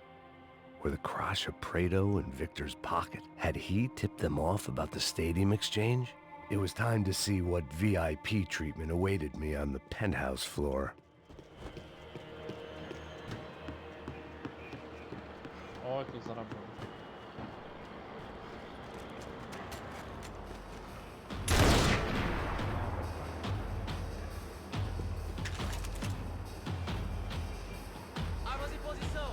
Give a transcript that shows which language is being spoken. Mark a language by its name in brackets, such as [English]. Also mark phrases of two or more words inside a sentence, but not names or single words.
[English] Were the Crash of Prado in Victor's pocket? Had he tipped them off about the stadium exchange? It was time to see what VIP treatment awaited me on the penthouse floor. [Russian] Ой, тут заработал. [Portuguese] Armas em posição!